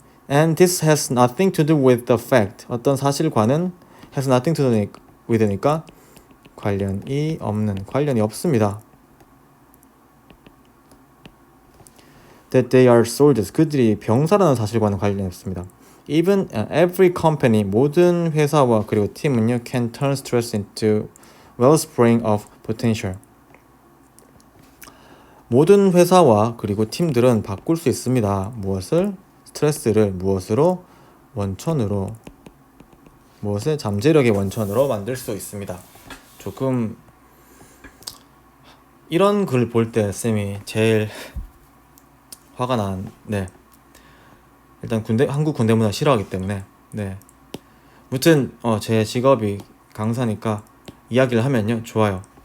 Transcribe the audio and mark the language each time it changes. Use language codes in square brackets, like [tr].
[en] And this has nothing to do with the fact. [ko] 어떤 사실과는 [en] has nothing to do with [ko] 니까 관련이 없습니다. [en] That they are soldiers. [ko] 그들이 병사라는 사실과는 관련이 없습니다. [en] Even every company, [ko] 모든 회사와 그리고 팀은요 [en] can turn stress into wellspring of potential. [ko] 모든 회사와 그리고 팀들은 바꿀 수 있습니다. 무엇을? 스트레스를 무엇으로? 원천으로. 무엇을? 잠재력의 원천으로 만들 수 있습니다. 조금 이런 글 볼 때 쌤이 제일 화가 난 일단 한국 군대 문화 싫어하기 때문에 무튼 제 직업이 강사니까 이야기를 하면요 좋아요.